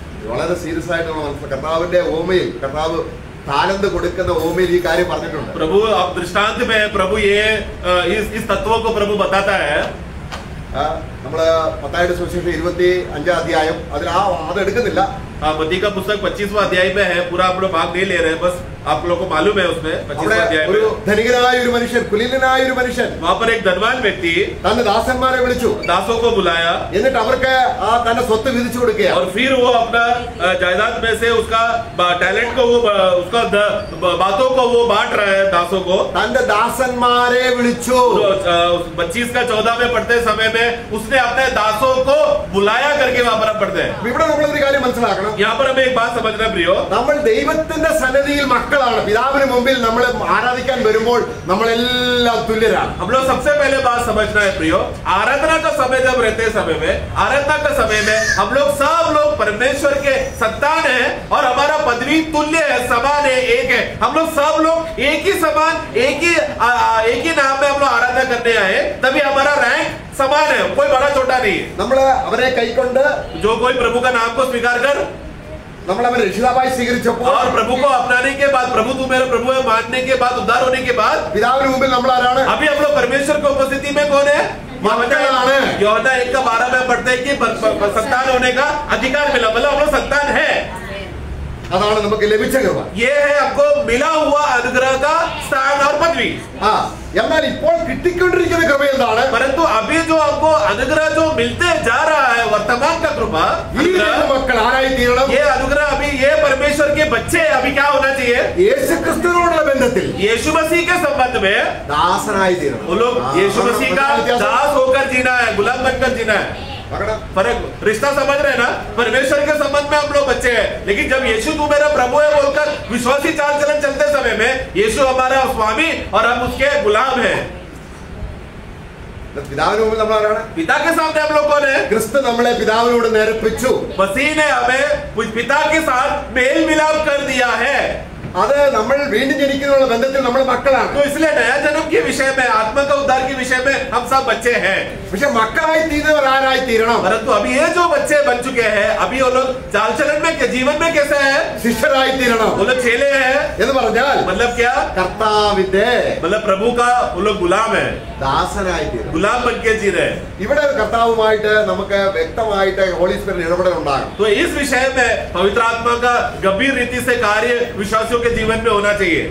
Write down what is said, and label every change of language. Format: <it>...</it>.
<ml>വളരെ സീരിയസ് ആയിട്ട് നമ്മൾ മനസ്സിലാക്കുക. കർത്താവിന്റെ ഓമയിൽ, കർത്താവ് താലന്ത് കൊടുക്കുന്ന ഓമയിൽ ഈ കാര്യം പറഞ്ഞിട്ടുണ്ട്.</ml> <hi>प्रभु अब दृष्टांत में प्रभु ये इस तत्वों को प्रभु बताता है.</hi> <ml>നമ്മള് മത്തായിയുടെ സുവിശേഷം 25-ാം അധ്യായം അതിൽ അത് എടുക്കുന്നില്ല.</ml> <hi>मत्ती का पुस्तक 25वां अध्याय में है. पूरा आप लोग भाग नहीं ले रहे हैं, बस आप लोग को मालूम है उसमें 25वां अध्याय</hi> <ml>ഒരു</ml> <hi>में</hi> <ml>ധനികനായ ഒരു മനുഷ്യൻ, കുലീനനായ ഒരു മനുഷ്യൻ</ml> <hi>वहां पर एक धनवान व्यक्ति</hi> <ml>തന്റെ ദാസന്മാരെ വിളിച്ചു.</ml> <hi>दासों को बुलाया</hi> <ml>എന്നിട്ട് അവർക്ക് തന്റെ സ്വത്ത് വിധിച്ചു കൊടുക്കുക.</ml> <hi>और फिर वो अपना जायदाद में से उसका टैलेंट को वो उसका बातों को वो बांट रहा है दासों को.</hi> <ml>തന്റെ ദാസന്മാരെ വിളിച്ചു.</ml> <hi>25 का 14 में पढ़ते समय में उसने अपने दासों को बुलाया करके वहां पर हम पढ़ते हैं.</hi> <ml>ഇവിടെ നമ്മളൊരു കാര്യം മനസ്സിലാക്കണം.</ml> <hi>यहाँ पर हमें एक बात समझना प्रियो,</hi> <ml>നമ്മൾ ദൈവത്തിന്റെ സന്നിധിയിൽ മക്കളാണ്. പിതാവിന് മുമ്പിൽ നമ്മൾ ആരാധിക്കാൻ വരുമ്പോൾ നമ്മളെല്ലാം തുല്യരാണ്.</ml> <hi>हम लोग सबसे पहले बात समझना है प्रियो, आराधना का समय जब रहते समय में, आराधना का समय में हम लोग सब लोग परमेश्वर के संतान हैं और हमारा पदवी तुल्य है, समान है, एक है. हम लोग सब लोग एक ही समान, एक ही नाम में हम लोग आराधना करने आए, तभी हमारा रैंक समान है, कोई बड़ा छोटा नहीं है.</hi> <ml>നമ്മൾ അവരെ കൈക്കൊണ്ട്,</ml> <hi>जो कोई प्रभु का नाम को स्वीकार कर</hi> <ml>നമ്മൾ അവരെ രക്ഷിതാവായി സ്വീകരിച്ചപ്പോൾ,</ml> <hi>और प्रभु को अपनाने के बाद, प्रभु तू मेरा प्रभु है मानने के बाद, उद्धार होने के बाद,</hi> <ml>പിതാവിന് മുമ്പിൽ നമ്മൾ ആരാണ്?</ml> <hi>अभी हम लोग परमेश्वर की उपस्थिति में कौन है? यूहन्ना 1:12 में पढ़ते हैं कि संतान होने का अधिकार मिला, मतलब हम लोग संतान है.</hi> <ml>അതാണ് നമുക്ക് ലഭിച്ച കൃപ.</ml> <hi>ये है आपको मिला हुआ अनुग्रह का स्थान और पदवी.</hi> <ml>എന്നാൽ ഇപ്പോൾ കിട്ടിക്കൊണ്ടിരിക്കുന്ന കൃപ എന്താണ്?</ml> <hi>परंतु अभी जो आपको अनुग्रह जो मिलते जा रहा है, वर्तमान का कृपा,</hi> <ml>ഈ മക്കൾ ആരായി തീരണം?</ml> <hi>ये अनुग्रह अभी ये परमेश्वर के बच्चे अभी क्या होना चाहिए?</hi> <ml>യേശുക്രിസ്തുവിനോടുള്ള ബന്ധത്തിൽ</ml> <hi>यीशु मसीह के संबंध में</hi> <ml>ദാസനായി തീരണം.</ml> <hi>वो लोग यीशु मसीह का दास होकर जीना है, गुलाम बनकर जीना है. फर्क, रिश्ता समझ रहे हैं ना? परमेश्वर के संबंध में हम लोग बच्चे हैं, लेकिन जब यीशु तू मेरा प्रभु है बोलकर विश्वासी चाल चलन चलते समय में यीशु हमारा स्वामी और हम उसके गुलाम हैं.</hi> <ml>പിതാവിന് മുമ്പിൽ നമ്മൾ ആരാണ്?</ml> <hi>पिता के सामने हम लोग कौन है?</hi> <ml>ക്രിസ്തു നമ്മളെ പിതാവിനോട് നേർപ്പിച്ചു.</ml> <hi>मसीह ने हमें पिता के साथ मेल मिलाप कर दिया है.</hi> <ml>അത് നമ്മൾ വീണ്ടും ജനിക്കുന്ന ബന്ധത്തിൽ നമ്മൾ മക്കളാണ്.</ml> <hi>तो इसलिए नया जन्म के विषय में, आत्मा का उद्धार के विषय में हम सब बच्चे हैं.</hi> <ml>പക്ഷെ മക്കളായി തീരുന്നവർ ആരായി തീരണം?</ml> <hi>परंतु अभी ये जो बच्चे बन चुके हैं, अभी वो लोग चाल चलन में जीवन में कैसे है?</hi> <ml>ശിഷ്യരായി തീരണം.</ml> <hi>वो लोग चेले हैं.</hi> <ml>എന്ന് പറഞ്ഞാൽ</ml> <hi>मतलब क्या?</hi> <ml>കർത്താവിന്റെ,</ml> <hi>मतलब प्रभु का वो लोग गुलाम है,</hi> <ml>ദാസനായി തീരണം.</ml> <hi>गुलाम बन के जी रहे.</hi> <ml>ഇവിടെ കർത്താവുമായിട്ട് നമുക്ക് വ്യക്തമായിട്ട് ഹോളി സ്പിരിറ്റ് ഇടപെടൽ ഉണ്ടാകും.</ml> <hi>तो इस विषय में पवित्र आत्मा का गंभीर रीति से कार्य विश्वासियों के जीवन में होना चाहिए.</hi>